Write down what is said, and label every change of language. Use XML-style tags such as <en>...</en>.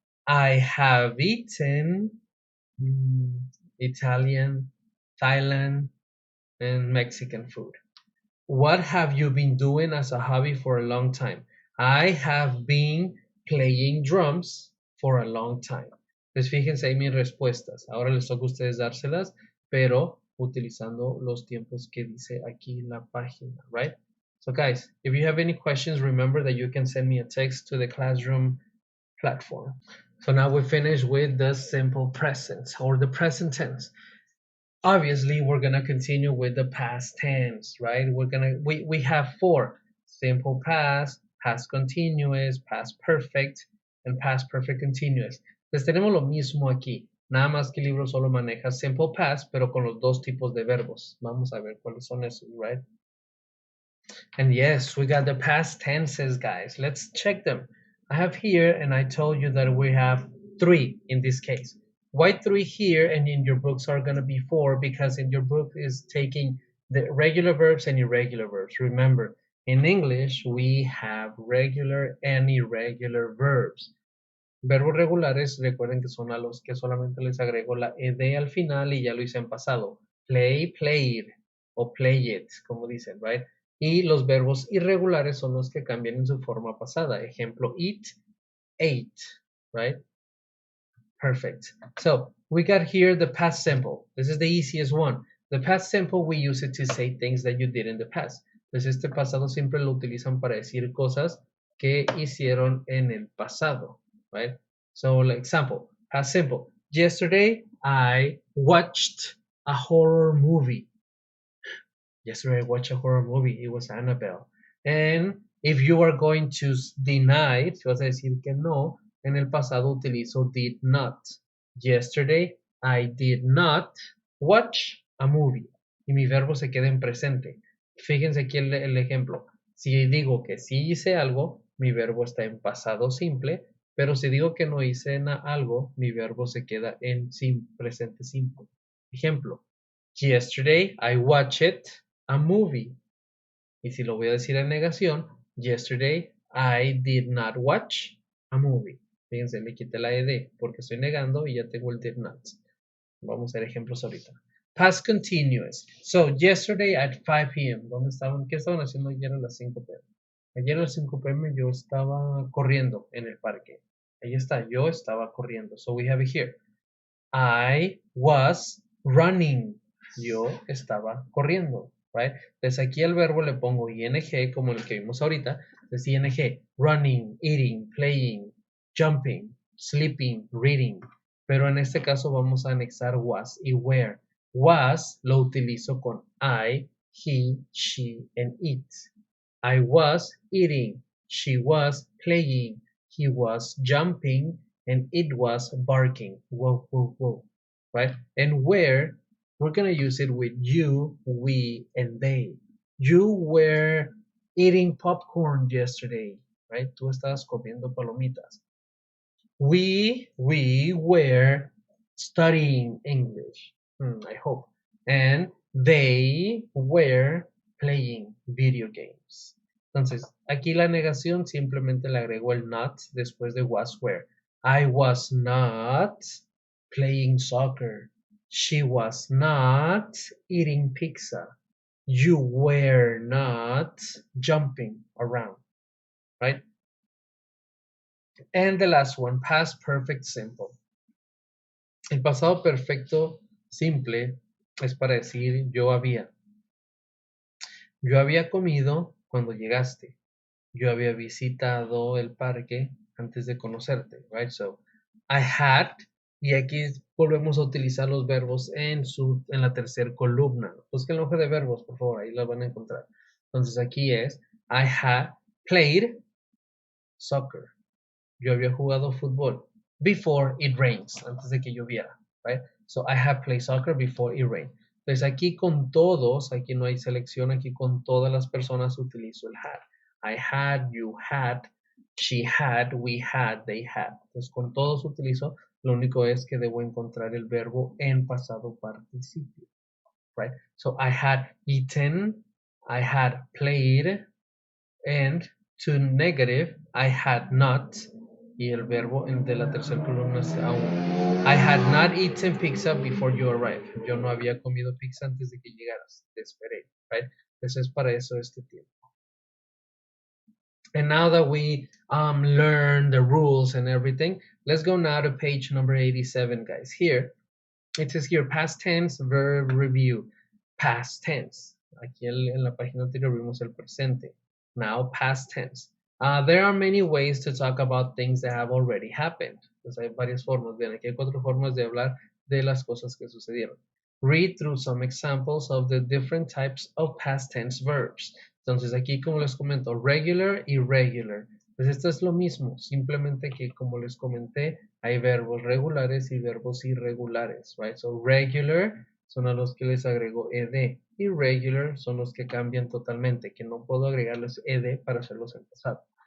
<en>I have eaten Italian, Thailand, and Mexican food. What have you been doing as a hobby for a long time? I have been playing drums for a long time.</en> <es>Pues fíjense ahí mis respuestas. Ahora les toca a ustedes dárselas, pero utilizando los tiempos que dice aquí la página, right?</es> <en>So guys, if you have any questions, remember that you can send me a text to the classroom platform. So now we finish with the simple present or the present tense. Obviously we're gonna continue with the past tense, right? We have 4: simple past, past continuous, past perfect, and past perfect continuous.</en> <es>Pues tenemos lo mismo aquí, nada más que el libro solo maneja simple past, pero con los dos tipos de verbos. Vamos a ver cuáles son esos, right?</es> <en>And yes, we got the past tenses, guys. Let's check them. I have here, and I told you that we have 3 in this case. Why 3 here and in your books are going to be 4? Because in your book is taking the regular verbs and irregular verbs. Remember, in English, we have regular and irregular verbs.</en> <es>Verbos regulares, recuerden que son a los que solamente les agrego la ed al final y ya lo hice en pasado.</es> <en>Play, played, o play it,</en> <es>como dicen,</es> <en>right?</en> <es>Y los verbos irregulares son los que cambian en su forma pasada.</es> <en>Ejemplo, eat, ate, right? Perfect. So we got here the past simple. This is the easiest one. The past simple, we use it to say things that you did in the past.</en> <es>Pues este pasado siempre lo utilizan para decir cosas que hicieron en el pasado, right?</es> <en>So, like example, past simple. Yesterday, I watched a horror movie. Yesterday, I watched a horror movie. It was Annabelle. And if you are going to deny,</en> <es>si vas a decir que no, en el pasado utilizo</es> <en>did not. Yesterday, I did not watch a movie.</en> <es>Y mi verbo se queda en presente. Fíjense aquí el ejemplo. Si digo que sí hice algo, mi verbo está en pasado simple, pero si digo que no hice algo, mi verbo se queda en presente simple.</es> <en>Ejemplo, yesterday I watched a movie.</en> <es>Y si lo voy a decir en negación,</es> <en>yesterday I did not watch a movie.</en> <es>Fíjense, le quité la ed porque estoy negando y ya tengo el did not. Vamos a ver ejemplos ahorita. Past continuous.</es> <en>So, yesterday at 5 p.m.</en> <es>¿Dónde estaban? ¿Qué estaban haciendo ayer a las 5 p.m.? Ayer a las 5 p.m. yo estaba corriendo en el parque. Ahí está, yo estaba corriendo.</es> <en>So we have it here. I was running.</en> <es>Yo estaba corriendo, right? Entonces aquí al verbo le pongo ing como el que vimos ahorita.</es> <en>Entonces ing, running, eating, playing, jumping, sleeping, reading.</en> <es>Pero en este caso vamos a anexar was y where. Was lo utilizo con</es> <en>I, he, she, and it. I was eating. She was playing. He was jumping and it was barking. Whoa, whoa, whoa. Right? And where, we're going to use it with you, we, and they. You were eating popcorn yesterday, right?</en> <es>Tú estabas comiendo palomitas.</es> <en>We were studying English, I hope. And they were playing video games.</en> <es>Entonces, aquí la negación simplemente le agrego el not después de was were.</es> <en>I was not playing soccer. She was not eating pizza. You were not jumping around, right? And the last one, past perfect simple.</en> <es>El pasado perfecto simple es para decir yo había. Yo había comido cuando llegaste. Yo había visitado el parque antes de conocerte, right?</es> <en>So, I had,</en> <es>y aquí volvemos a utilizar los verbos en la tercera columna. Busquen la hoja de verbos, por favor, ahí la van a encontrar. Entonces aquí es,</es> <en>I had played soccer.</en> <es>Yo había jugado fútbol</es> <en>before it rains,</en> <es>antes de que lloviera, right?</es> <en>So I have played soccer before it rained.</en> <es>Entonces aquí con todos, aquí no hay selección, aquí con todas las personas utilizo el had.</es> <en>I had, you had, she had, we had, they had.</en> <es>Entonces con todos utilizo, lo único es que debo encontrar el verbo en pasado participio, right?</es> <en>So I had eaten, I had played, and to negative, I had not,</en> <es>y el verbo de la tercera columna es aún.</es> <en>I had not eaten pizza before you arrived.</en> <es>Yo no había comido pizza antes de que llegaras. Te esperé, right? Entonces es para eso este tiempo.</es> <en>And now that we learn the rules and everything, let's go now to page number 87, guys. Here, it says here, past tense, verb review. Past tense.</en> <es>Aquí en la página anterior vimos el presente.</es> <en>Now, past tense. There are many ways to talk about things that have already happened.</en> <es>Pues hay varias formas. Bien, aquí hay 4 formas de hablar de las cosas que sucedieron.</es> <en>Read through some examples of the different types of past tense verbs.</en> <es>Entonces aquí, como les comento, regular y irregular. Pues esto es lo mismo, simplemente que como les comenté, hay verbos regulares y verbos irregulares, right?</es> <en>So regular</en> <es>son a los que les agrego ed. Irregular son los que cambian totalmente, que no puedo agregarles ed para hacerlos en pasado.</es>